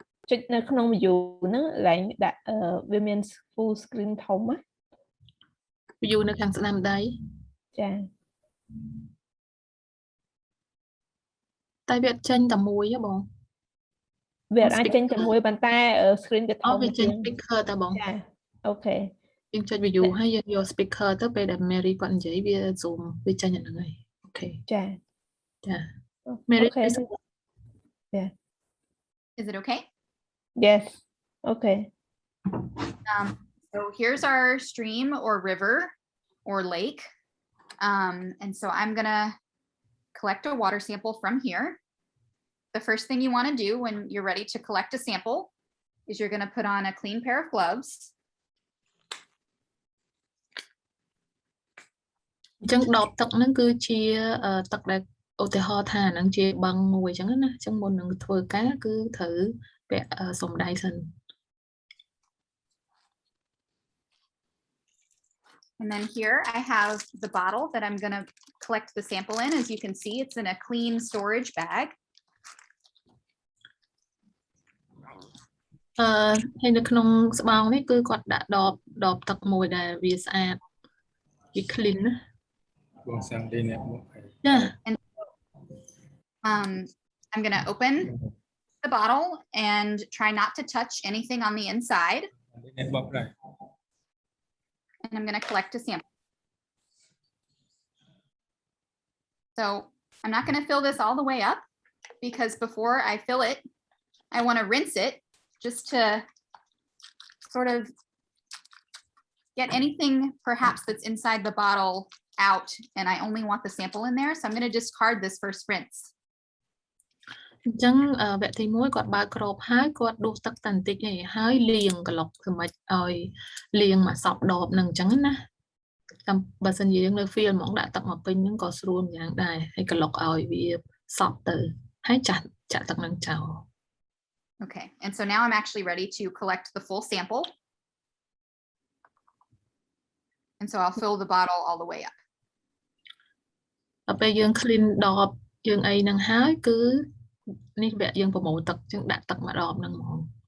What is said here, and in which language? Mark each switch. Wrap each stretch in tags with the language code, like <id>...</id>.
<km>ចុចនៅក្នុង view ហ្នឹងឡើងដាក់វាមាន full screen ធំណា view នៅខាងស្ដាំដៃចាតែវាចេញតែមួយហ៎បងវាអាចចេញតែមួយប៉ុន្តែ screen វាធំវាចេញ speaker តែបងចាអូខេយើងចុច view ហើយយើងយក speaker ទៅពេលដែល Mary គាត់និយាយវា zoom វាចេញអាហ្នឹងហើយអូខេចាចា Mary yeah</km> <en>Is it okay? Yes. Okay. So here's our stream or river or lake. And so I'm gonna collect a water sample from here. The first thing you want to do when you're ready to collect a sample is you're going to put on a clean pair of gloves.</en> <km>អញ្ចឹងដបទឹកហ្នឹងគឺជាទឹកដែលឧទាហរណ៍ថាហ្នឹងជាបឹងមួយអញ្ចឹងណាអញ្ចឹងមុននឹងធ្វើការគឺត្រូវពាក់សំដៃសិន</km> <en>And then here I have the bottle that I'm going to collect the sample in. As you can see, it's in a clean storage bag.</en> <km>ហើយនៅក្នុងស្បោងនេះគឺគាត់ដាក់ដបទឹកមួយដែលវាស្អាតវា clean ណាបងសាំងនេះចា</km> <en>And I'm going to open the bottle and try not to touch anything on the inside. And I'm going to collect a sample. So I'm not going to fill this all the way up because before I fill it, I want to rinse it just to sort of get anything perhaps that's inside the bottle out. And I only want the sample in there. So I'm going to discard this first rinse.</en> <km>អញ្ចឹងវគ្គទី1គាត់បើកក្របហើយគាត់ដួសទឹកតែបន្តិចឯងហើយលាងក្លុកធ្វើម៉េចឲ្យលាងមកសពដបនឹងអញ្ចឹងណាតាមបើសិនជាយើងនៅ field ហ្មងដាក់ទឹកមកពេញហ្នឹងក៏ស្រួលយ៉ាងដែរហើយក្លុកឲ្យវាសពទៅហើយចាក់ទឹកនឹងចោល</km> <en>Okay, and so now I'm actually ready to collect the full sample. And so I'll fill the bottle all the way up.</en> <km>ដល់ពេលយើង clean ដបយើងអីហ្នឹងហើយគឺនេះវគ្គយើងប្រមូលទឹកចឹងដាក់ទឹកមួយដបហ្នឹងហ្មង</km>